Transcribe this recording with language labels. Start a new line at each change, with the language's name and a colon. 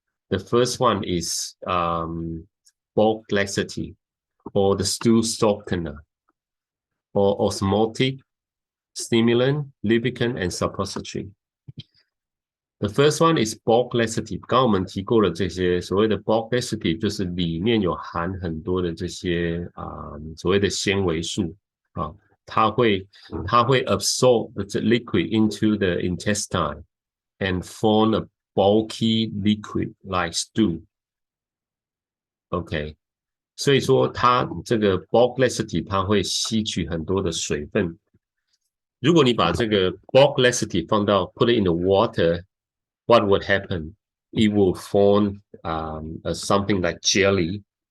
English: The first one is bulk laxative, or the stool softener, or osmotic, stimulant, lubricant, and suppository. The first one is bulk laxative.
Chinese: 刚刚我们提过了这些所谓的 bulk laxative， 就是里面有含很多的这些所谓的纤维素它会
English: absorb the liquid into the intestine and form a bulky liquid like stool.
Chinese: OK， 所以说它这个 bulk laxative 它会吸取很多的水分。如果你把这个
English: bulk laxative
Chinese: 放到
English: put it in the water, what would happen? It will form something like jelly.